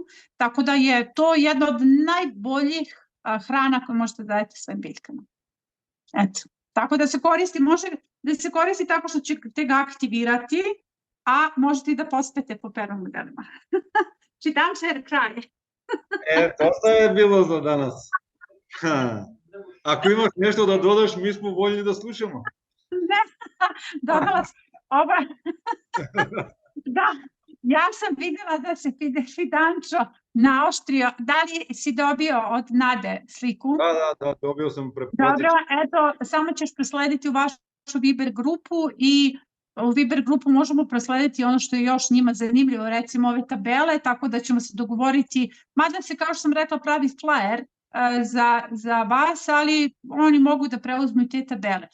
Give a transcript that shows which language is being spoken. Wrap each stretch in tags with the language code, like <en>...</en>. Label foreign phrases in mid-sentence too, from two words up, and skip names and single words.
<sr>Tako da je to jedna od najboljih hrana koje možete da dajete svojim biljkama. Eto, tako da se koristi, može da se koristi tako što ćete ga aktivirati, a možete i da pospete po permodelima. Čitam se kraj. Доста е било за данас. Ако имаш нешто да додаш, ми сме воljni да слушamo. Dodala sam Da, ja sam videla da se Fidančo naoštrio. Da li si dobio od Nade sliku? Da, dobio sam prepratiti. Dobro, eto, samo ćeš proslediti u vašu Viber grupu i u Viber grupu možemo proslediti ono što je još njima zanimljivo, recimo ove tabele, tako da ćemo se dogovoriti, mada se, kao što sam rekla, pravi flyer za vas, ali oni mogu da preuzmu i te tabele.</sr>